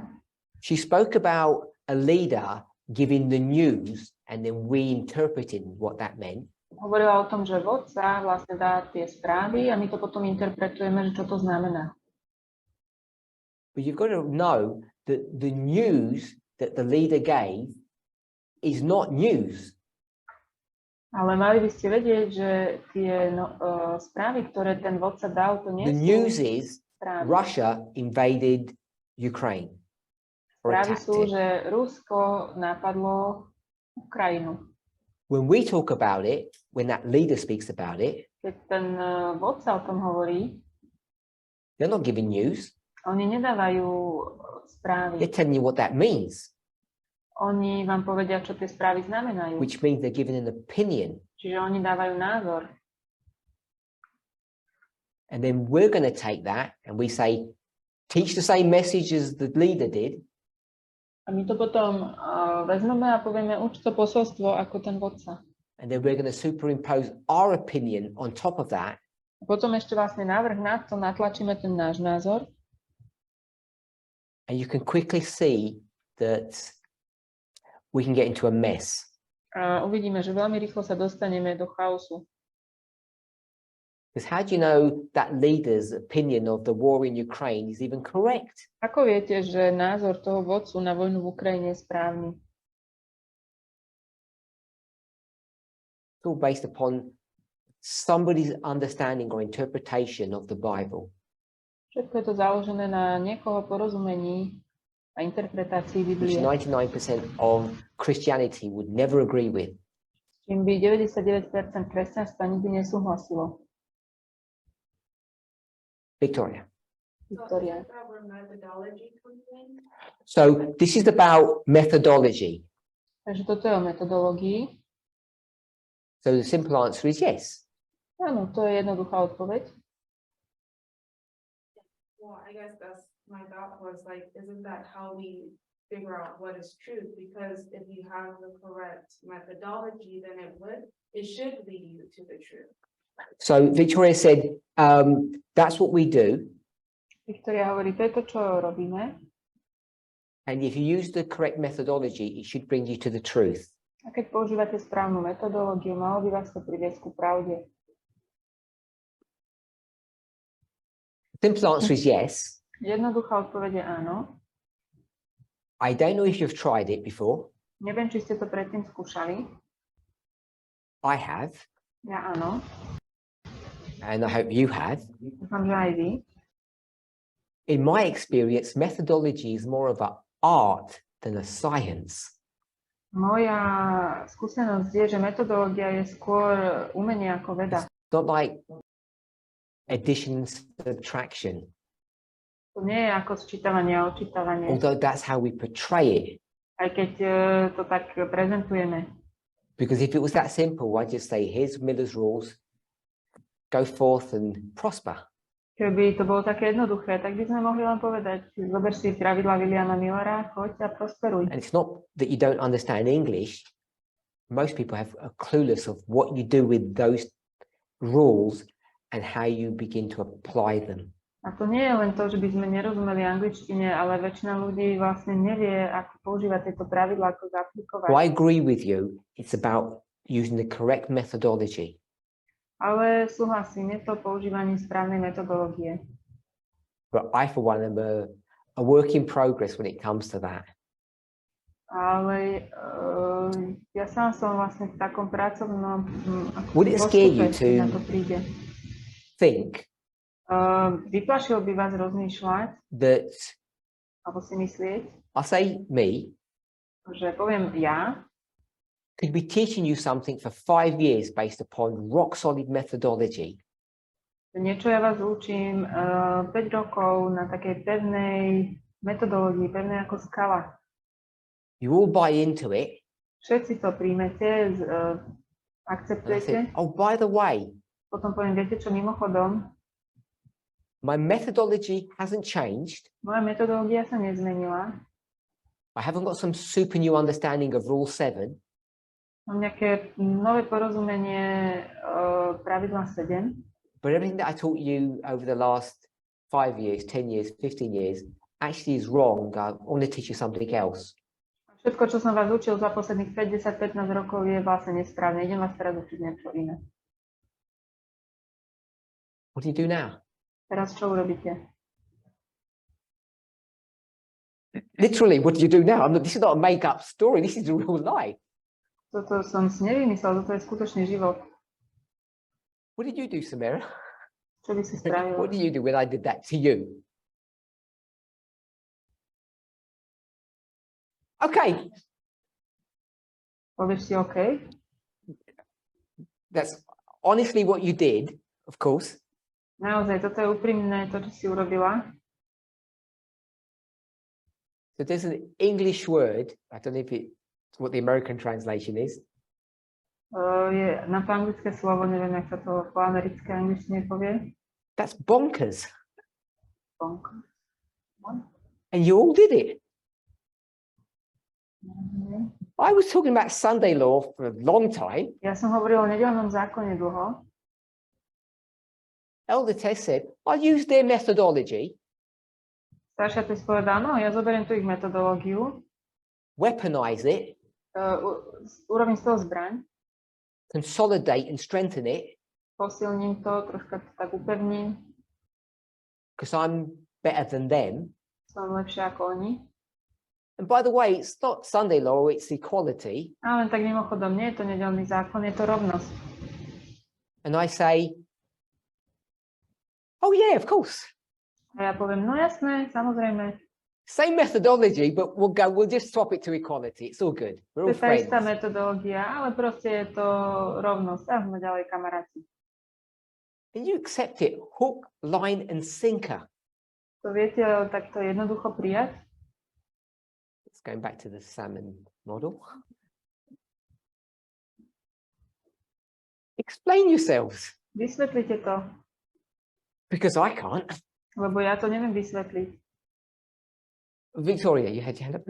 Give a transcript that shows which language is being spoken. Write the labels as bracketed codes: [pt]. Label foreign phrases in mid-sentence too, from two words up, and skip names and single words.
[en] She spoke about a leader giving the news and then we interpreting what that meant. [sk] Hovorila o tom, že vodca vlastne dá tie správy a my to potom interpretujeme, že čo to znamená. [en] But you've got to know that the news that the leader gave is not news. [sk] Ale mali by ste vedieť, že tie správy, ktoré ten vodca dal, to nie [en] The [sk] sú [en] news is [sk] správy. [en] Russia invaded Ukraine. Or [sk] Správy [en] attacked [sk] sú, [en] it. [sk] že Rusko napadlo Ukrajinu. [en] When we talk about it, when that leader speaks about it, [sk] Keď ten vodca o tom hovorí, [en] they're not giving news. [sk] oni nedávajú správy. [en] They're telling you what that means, [sk] Oni vám povedia, čo tie správy znamenajú. [en] which means they're giving an opinion. [sk] Čiže oni dávajú názor. [en] And then we're going to take that and we say, teach the same message as the leader did. [sk] A my to potom vezmeme a povieme, uč to posolstvo ako ten vodca. [en] And then we're going to superimpose our opinion on top of that. [sk] A potom ešte vlastne návrh na to natlačíme ten náš názor. [en] And you can quickly see that we can get into a mess. [sk] A uvidíme, že veľmi rýchlo sa dostaneme do chaosu. [en] Because how do you know that leader's opinion of the war in Ukraine is even correct? [sk] Ako viete, že názor toho vodcu na vojnu v Ukrajine je správny? [en] It's all based upon somebody's understanding or interpretation of the Bible. [sk] Všetko je to založené na niekoho porozumení a interpretácii [en] Which [sk] Biblie, [en] 99% of Christianity would never agree with. [sk] čím by 99% kresťanstva nikdy nesúhlasilo. [en] Victoria. [sk] Viktória. [en] So this is about methodology. [sk] Takže toto je o metodológii. [en] So the simple answer is yes. [sk] Áno, to je jednoduchá odpoveď. [en] Well, I guess that's my thought was like, isn't that how we figure out what is truth? Because if you have the correct methodology, then it should lead you to the truth. So Victoria said, that's what we do. [sk] Viktória hovorí, to je to, čo robíme. [en] And if you use the correct methodology, it should bring you to the truth. [sk] A keď používate správnu metodológiu, malo by vás to priviesť ku pravde. [en] Simple answer is yes. [sk] Jednoduchá odpoveď je áno. [en] I don't know if you've tried it before. [sk] Neviem, či ste to predtým skúšali. [en] I have, [sk] Ja áno. [en] and I hope you have. [sk] Dúfam, že aj vy. [en] In my experience, methodology is more of an art than a science. [sk] Moja skúsenosť je, že metodológia je skôr umenie ako veda. [en] It's not like addition and subtraction, [sk] To nie je ako sčítavanie a odčítavanie, [en] although that's how we portray it. [sk] aj keď to tak prezentujeme. [en] Because if it was that simple, I'd just say, here's Miller's rules, go forth and prosper. [sk] Keby to bolo také jednoduché, tak by sme mohli len povedať, zober si pravidlá Williama Millera, choď a prosperuj. [en] And it's not that you don't understand English. Most people have a clueless of what you do with those rules and how you begin to apply them. [sk] A to nie je len to, že by sme nerozumeli angličtine, ale väčšina ľudí vlastne nevie, ako používať tieto pravidlá, ako zaaplikovať. [en] So I agree with you. It's about using the correct methodology. [sk] Ale súhlasím, je to používanie správnej metodológie. [en] But I, for one, am a work in progress when it comes to that. [sk] Ale ja sám som vlastne v takom pracovnom [en] Would it scare you [sk] postupe, keď na to [en] to [sk] príde. [en] think [sk] Vyplašilo by vás rozmýšľať, [en] that, [sk] alebo si myslieť, [en] I say me, [sk] že poviem ja, [en] could be teaching you something for 5 years based upon rock solid methodology, [sk] že niečo ja vás učím 5 rokov na takej pevnej metodológii, pevnej ako skala. [en] you all buy into it, [sk] Všetci to príjmete, [en] and I [sk] akceptujete. [en] said, oh, by the way, [sk] Potom poviem, viete čo, mimochodom, [en] my methodology hasn't changed. [sk] moja metodológia sa nezmenila. [en] I haven't got some super new understanding of rule 7. [sk] Mám nejaké nové porozumenie pravidla 7, [en] But everything that I taught you over the last 5 years, 10 years, 15 years actually is wrong. I want to teach you something else. [sk] Všetko, čo som vás učil za posledných 5, 10, 15 rokov je vlastne nesprávne. Idem vás teraz učiť niečo iné. [en] What do you do now? [sk] Teraz čo urobíte? [en] Literally, what do you do now? This is not a make-up story. This is a real life. [sk] Toto som si nevymyslel, toto je skutočný život. [en] What did you do, Samira? [sk] Čo by si spravil? [en] What did you do when I did that to you? Okay, [sk] Povieš si OK? [en] that's honestly what you did, of course. [sk] Naozaj, toto je úprimné, to, čo si urobila. [en] So there's an English word. I don't know if it's what the American translation is. [sk] Je na to anglické slovo, neviem, jak sa to po americké angličtine povie. [en] That's bonkers. Bonk. And you all did it. Mhm. I was talking about Sunday law for a long time. [sk] Ja som hovorila o nedeľnom zákone dlho. [en] Elder Tess said, I'll use their methodology, [sk] Staršia Tess povedala, no, ja zoberiem tu ich metodológiu, [en] weaponize it, [sk] urobím z toho zbraň, [en] consolidate and strengthen it, [sk] posilním to, troška to tak upevním, [en] because I'm better than them. [sk] som lepšia ako oni. [en] And by the way, it's not Sunday law, it's equality. [sk] A len tak mimochodom, nie je to nedeľný zákon, je to rovnosť. [en] And I say, oh yeah, of course. [sk] A ja poviem, no jasné, samozrejme, [en] Same methodology, but we'll just swap it to equality. It's all good. [sk] to [en] We're all [sk] je tá istá [en] friends. [sk] metodológia, ale proste je to rovnosť a sme ďalej kamaráti. [en] And you accept it, hook, line, and sinker. [sk] To viete takto jednoducho prijať? [en] It's going back to the salmon model. Explain yourselves, [sk] Vysvetlite to, [en] because I can't. [sk] lebo ja to neviem vysvetliť. [en] Victoria, you had your hand up.